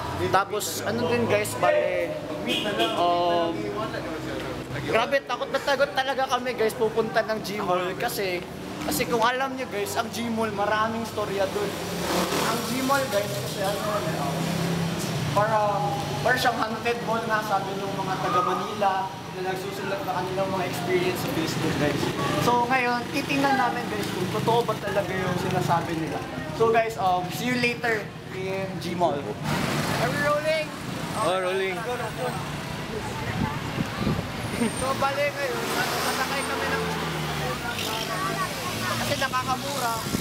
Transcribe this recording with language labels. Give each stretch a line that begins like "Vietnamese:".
Filipino: Tapos, ano din guys, bale, grabe, takot na takot talaga kami guys pupunta ng Gmall kasi kung alam niyo guys, ang Gmall maraming storya doon. Ang Gmall guys kasi para siyang haunted mall nga sabi ng mga taga Manila na nagsusulat na kanilang mga experience sa Facebook guys. So ngayon, titingnan namin guys kung totoo ba talaga yung sinasabi nila.
English: So guys, see you later in Gmall. Are we rolling? Oh, rolling.
Filipino: So bali ngayon, nasakay kami ng kasi nakakamura.